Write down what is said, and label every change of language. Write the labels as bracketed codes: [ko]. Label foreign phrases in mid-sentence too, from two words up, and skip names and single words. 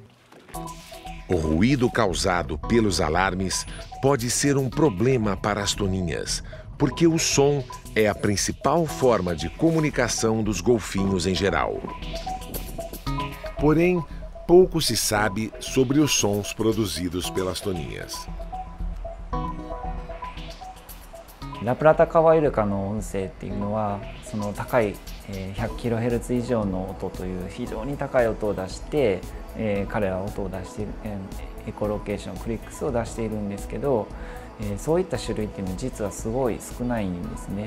[pt] O ruído causado pelos alarmes pode ser um problema para as toninhas, porque o som é a principal forma de comunicação dos golfinhos em geral. Porém, pouco se sabe sobre os sons produzidos pelas toninhas. [ja] ラプラタカワイルカの音声っていうのはその高い 100kHz 以上の音という非常に高い音を出して、彼らは音を出している、エコロケーションクリックスを出しているんですけど、そういった種類っていうのは実はすごい少ないんですね。